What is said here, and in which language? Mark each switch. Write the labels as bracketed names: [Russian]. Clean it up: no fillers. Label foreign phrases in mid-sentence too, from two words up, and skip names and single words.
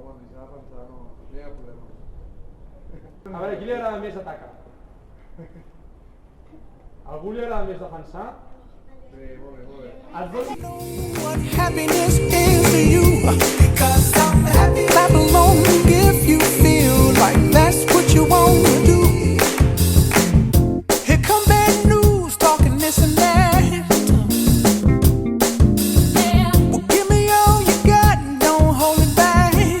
[Catalan] s'ha de pensar, no hi ha problema. A veure, qui li agrada més atacar? Algú li agrada més defensar? Bé, molt bé, molt bé. Et dono... [English] What happiness is to you, because I'm happy. Clap along if you feel like that's what you want to do. Here come bad news, talking this and that. Well, give me all you got and don't hold it back.